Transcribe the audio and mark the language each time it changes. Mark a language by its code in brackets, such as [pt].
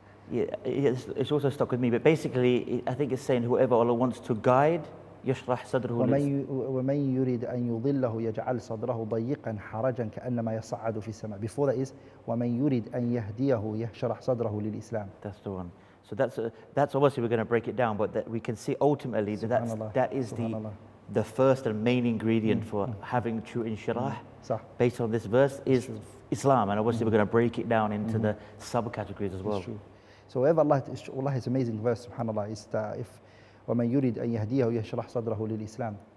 [en] It's also stuck with me, but basically I think it's saying whoever Allah wants to guide, [ar] يشرح صدره ومن يريد أن يضله يجعل صدره ضيقا حرجا كأنما يصعد في السماء. [en] Before that is [ar] ومن يريد أن يهديه يشرح صدره للإسلام. [en] That's the one. So that's obviously we're going to break it down, but that we can see ultimately that is the first and main ingredient for having true inshirah based on this verse is Islam, and obviously we're going to break it down into the subcategories as well. It's true. So wherever Allah is amazing verse, subhanAllah, is that if [ar] وَمَنْ يُرِيدْ أَنْ يَهْدِيَهُ يَشْرَحْ صَدْرَهُ لِلْإِسْلَامِ.